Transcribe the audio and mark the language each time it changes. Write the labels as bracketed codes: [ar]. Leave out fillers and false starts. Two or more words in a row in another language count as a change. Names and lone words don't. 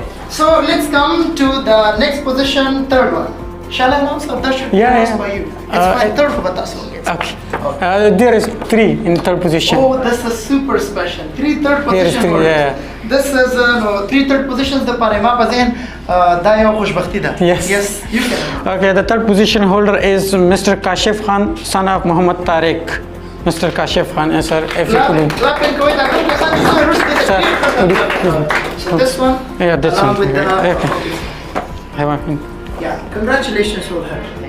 [en] So let's come to the next position, third one. Shall I announce or that should be announced by you? It's fine, third for Batas. Okay. There is 3 in third position. Oh, this is super special. 3 third position. This is 3 third positions. [ps] د پرېمه بازېن دیو خوشبختي دا. [en] Yes, you can. Okay, the third position holder is Mr. Kashif Khan, son of Muhammad Tariq. Mr. Kashif Khan, sir, if you could. Sir, so this one? Yeah, this one. With the, okay. Yeah, congratulations wholeheartedly.